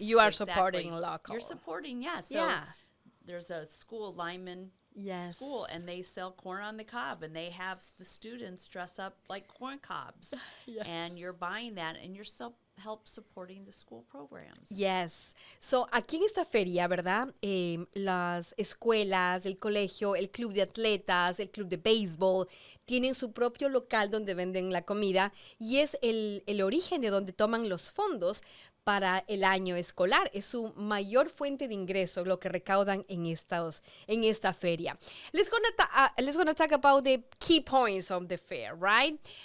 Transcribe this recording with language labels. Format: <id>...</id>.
<en>you are exactly. supporting local. You're supporting, yes. So yeah. There's a school, Lyman School, and they sell corn on the cob, and they have the students dress up like corn cobs. Yes. And you're buying that, and you're help supporting the school programs. Yes.</en> <es>So, aquí en esta feria, ¿verdad? Las escuelas, el colegio, el club de atletas, el club de béisbol, tienen su propio local donde venden la comida y es el origen de donde toman los fondos para el año escolar. Es su mayor fuente de ingreso, lo que recaudan en esta feria.</es> <en>Let's gonna talk about the key points of the fair, right?</en>